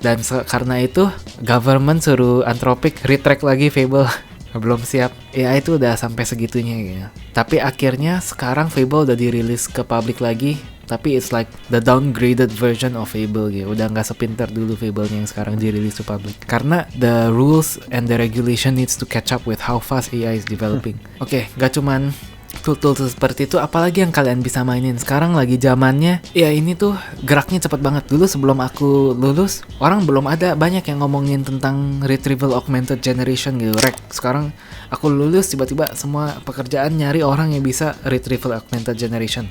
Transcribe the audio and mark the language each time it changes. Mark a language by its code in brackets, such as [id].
[id] Dan karena itu government suruh Anthropic retract lagi Fable. Belum siap. AI itu udah sampai segitunya gitu. Tapi akhirnya sekarang Fable udah dirilis ke publik lagi, tapi [en] it's like the downgraded version of Fable [id] gitu. Udah nggak sepintar dulu Fable-nya yang sekarang dirilis ke publik. Karena [en] the rules and the regulation needs to catch up with how fast AI is developing. [id] Oke, nggak cuman tool seperti itu, apalagi yang kalian bisa mainin sekarang lagi zamannya. Ya ini tuh geraknya cepet banget. Dulu sebelum aku lulus, orang belum ada banyak yang ngomongin tentang retrieval augmented generation gitu. Sekarang aku lulus, tiba-tiba semua pekerjaan nyari orang yang bisa retrieval augmented generation.